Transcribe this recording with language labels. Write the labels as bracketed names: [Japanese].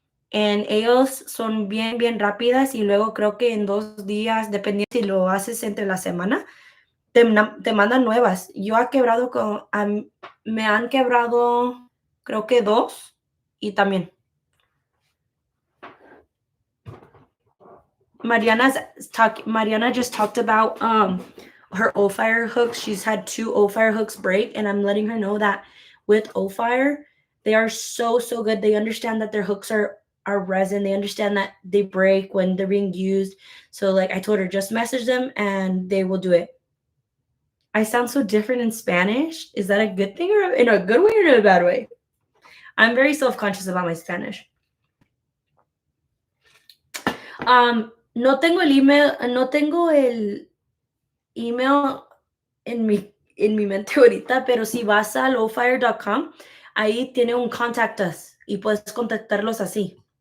[Spanish] Ellos son bien, bien rápidas y luego creo que en 2 días, dependiendo si lo haces entre la semana, te mandan nuevas. Yo he quebrado me han quebrado creo que 2 y también. [English] Mariana just talked about her O-Fire hooks. She's had 2 O-Fire hooks break, and I'm letting her know that with O-Fire, they are so, so good. They understand that their hooks are resin. They understand that they break when they're being used. So like I told her, just message them and they will do it. I sound so different in Spanish. Is that a good thing or in a good way or in a bad way? I'm very self-conscious about my Spanish. [Spanish] No tengo el email en mi mente ahorita, pero si vas a lowfire.com, ahí tiene un [English] contact us [Spanish] y puedes contactarlos así.